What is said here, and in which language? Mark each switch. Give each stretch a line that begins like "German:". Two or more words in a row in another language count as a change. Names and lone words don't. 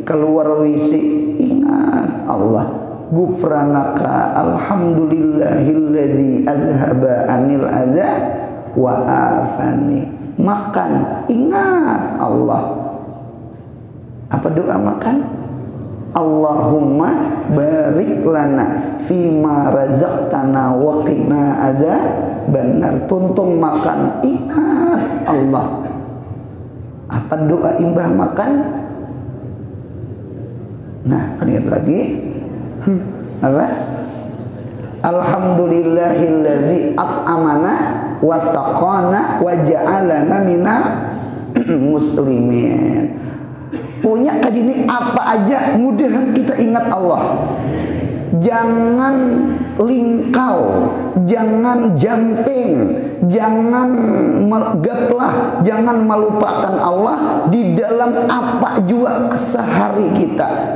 Banjar: Keluar WC ingat Allah.
Arabic: غفرانك الحمد لله الذي أذهب عني الأذى وعافاني.
Banjar: Makan ingat Allah. Apa doa makan?
Arabic: اللهم بارك لنا فيما رزقتنا وقنا عذاب النار.
Banjar: Tuntung makan ingat Allah. Apa doa imbah makan? Nah, ingat lagi. Apa?
Arabic: الحمد لله الذي أطعمنا وسقانا وجعلنا من المسلمين.
Banjar: Punya kadini apa aja mudahan kita ingat Allah. Jangan lingkau, jangan jumping, jangan gaplah, jangan melupakan Allah di dalam apa juga kesehari kita.